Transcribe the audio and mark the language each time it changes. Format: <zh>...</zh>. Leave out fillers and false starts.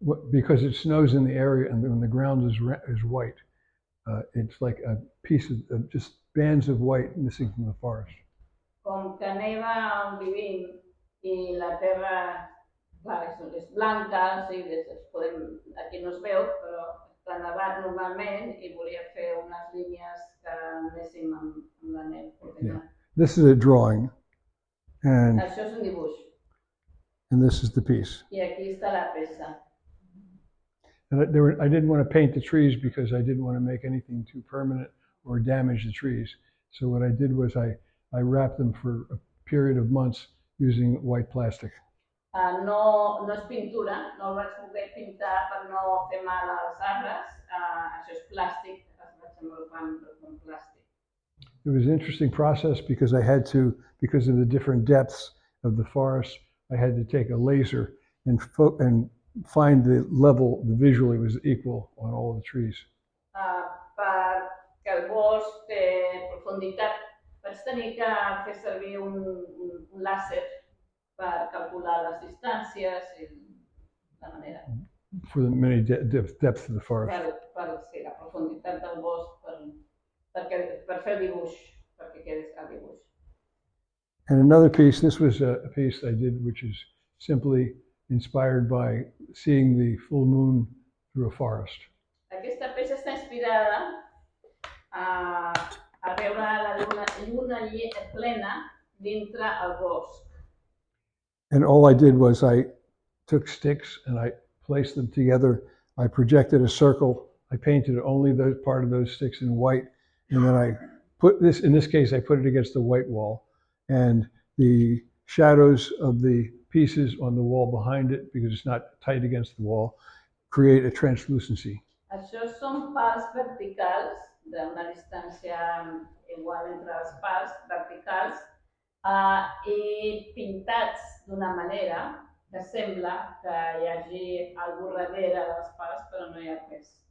<en>Because it snows in the area and when the ground is white, it's like a piece of just bands of white missing from the forest.</en> <ca>Com que neva on vivim i la terra, clar, és blanca, sí, aquí no es veu, però està nevat normalment i volia fer unes línies que anéssim amb la neu coordinant.</ca> <en>This is a drawing, and</en> <ca>Això és un dibuix</ca> <en>this is the piece.</en> <ca>i aquí està la peça.</ca> <en>And I didn't want to paint the trees because I didn't want to make anything too permanent or damage the trees. So what I did was I wrapped them for a period of months using white plastic.</en> <ca>No és pintura, no el vaig poder pintar per no fer mal als arbres. Això és plàstic, es vaig envolupar amb plàstic.</ca> <en>It was an interesting process because because of the different depths of the forest, I had to take a laser and find the level visually was equal on all the trees.</en> <ca>Perquè el bosc té profunditat, vaig tenir que fer servir un làser per calcular les distàncies i la manera.</ca> <en>For the many depths of the forest.</en> <ca>Per la profunditat del bosc, per fer el dibuix, perquè quedés el dibuix.</ca> <en>And another piece, this was a piece I did which is simply inspired by seeing the full moon through a forest.</en> <ca>Aquesta peça està inspirada a veure la lluna plena dintre el bosc.</ca> <en>And all I did was I took sticks and I placed them together. I projected a circle. I painted only the part of those sticks in white. And then I put this, in this case, I put it against the white wall. And the shadows of the pieces on the wall behind it, because it's not tight against the wall, create a translucency.</en> <ca>Això són pals verticals, d'una distància igual entre les pals verticals, i pintats d'una manera que sembla que hi hagi algú darrere de les pals, però no hi ha res.</ca>